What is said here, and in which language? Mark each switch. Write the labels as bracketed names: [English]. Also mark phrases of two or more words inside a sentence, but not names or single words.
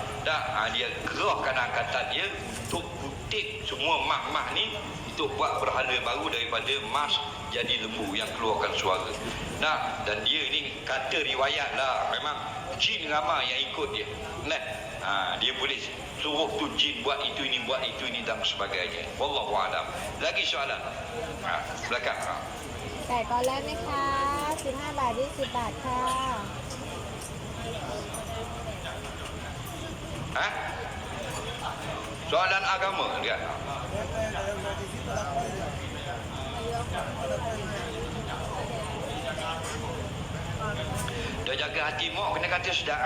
[Malay] Dah, dia gerahkan angkatan dia untuk kutip semua mah-mah ni, untuk buat berhala baru daripada emas jadi lembu yang keluarkan suara. Nah, dan dia ni kata riwayat lah, memang jin ramai yang ikut dia. Nah, dia boleh suruh tu jin buat itu ini dan sebagainya. [Arabic] Wallahu a'lam. [Malay] Lagi soalan? Belakang. [Thai] ไก่ตอนแรกไหมคะ15 บาท 20 บาทค่ะ [Malay] Soalan agama dia. Dah jaga hati mak, kena kata sedap.